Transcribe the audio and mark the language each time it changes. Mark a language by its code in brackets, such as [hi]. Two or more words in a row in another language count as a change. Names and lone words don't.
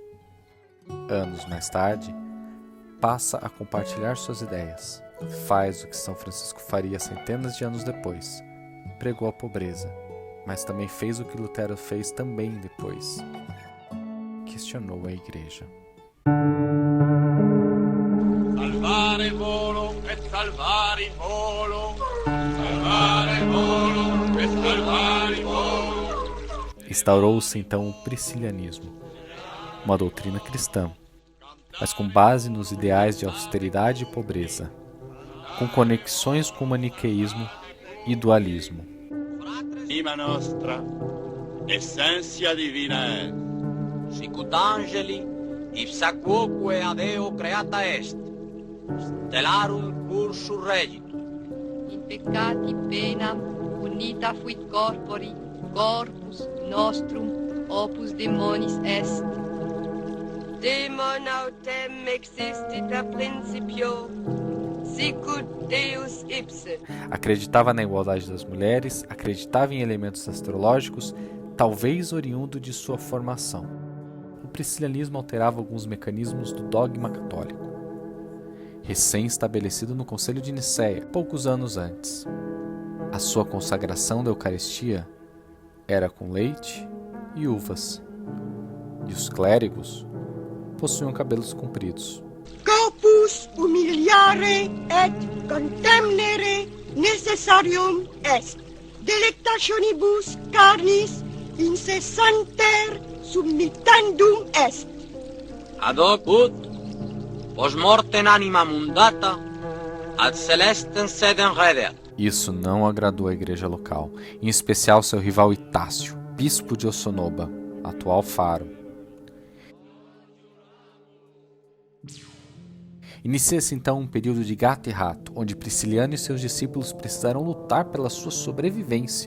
[pt] Anos mais tarde, passa a compartilhar suas ideias. Faz o que São Francisco faria centenas de anos depois. Pregou a pobreza, mas também fez o que Lutero fez também depois. questionou a igreja. [la] Salvare volo e salvare volo, salvare volo e salvare volo. [pt] Instaurou-se então o priscilianismo, uma doutrina cristã, mas com base nos ideais de austeridade e pobreza, com conexões com o maniqueísmo e dualismo. [la] Anima nostra, essência divina est. Sicut angeli, ipsa quoque ad eo creata est, stellarum cursus regit. In peccati penam unita fuit corpori, corpus nostrum opus demonis est. Demon autem existit a principio, sicut Deus ipse. [pt] Acreditava na igualdade das mulheres, acreditava em elementos astrológicos, talvez oriundo de sua formação. O priscilianismo alterava alguns mecanismos do dogma católico, recém-estabelecido no Concílio de Nicéia, poucos anos antes. A sua consagração da Eucaristia era com leite e uvas, e os clérigos possuíam cabelos compridos. [la] Corpus humiliare et contemnere necessarium est. Delectationibus carnis incessanter submittendum est. Ad hoc ut, pos mortem anima mundata, ad celestem sedem redeat. [pt] Isso não agradou à igreja local, em especial seu rival Itácio, bispo de Ossonoba, atual Faro. Inicia-se então um período de gato e rato, onde Prisciliano e seus discípulos precisaram lutar pela sua sobrevivência.